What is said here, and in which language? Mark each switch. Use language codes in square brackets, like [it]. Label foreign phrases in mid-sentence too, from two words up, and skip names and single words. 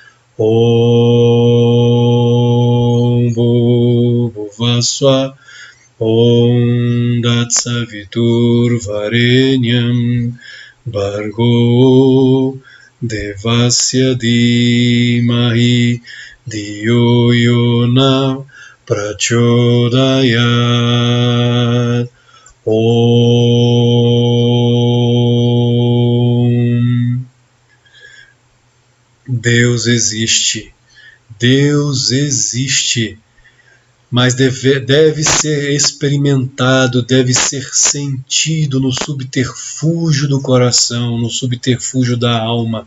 [sa] ॐ भुवस्व ॐ तत्सवितुर्वरेण्यं भर्गो देवस्य धीमहि धियो योन प्रचोदयात्. Om. [pt] Deus existe. Deus existe. Mas deve ser experimentado, deve ser sentido no subterfúgio do coração, no subterfúgio da alma.